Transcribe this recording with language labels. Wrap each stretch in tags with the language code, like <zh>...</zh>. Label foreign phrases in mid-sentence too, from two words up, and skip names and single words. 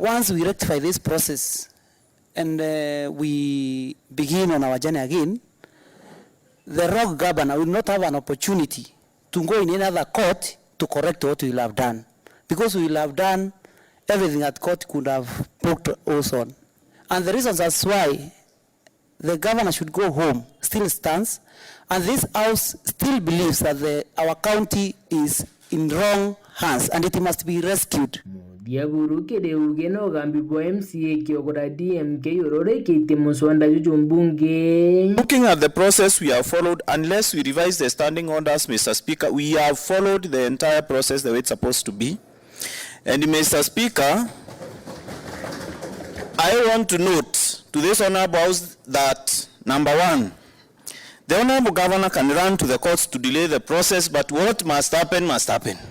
<en>Once we rectify this process and we begin on our journey again, the rogue governor will not have an opportunity to go in another court to correct what we will have done, because we will have done everything that court could have poked us on. And the reasons as why the governor should go home still stands, and this House still believes that our county is in wrong hands and it must be rescued. Diaburu Kedeuge no Gambibo MCA Kiogora DMK Yorore Kiti Muswanda Jujumbunge. Looking at the process we have followed, unless we revise the standing orders, Mr. Speaker, we have followed the entire process the way it's supposed to be. And Mr. Speaker, I want to note to this Honorable House that, number one, the Honorable Governor can run to the courts to delay the process, but what must happen must happen.</en>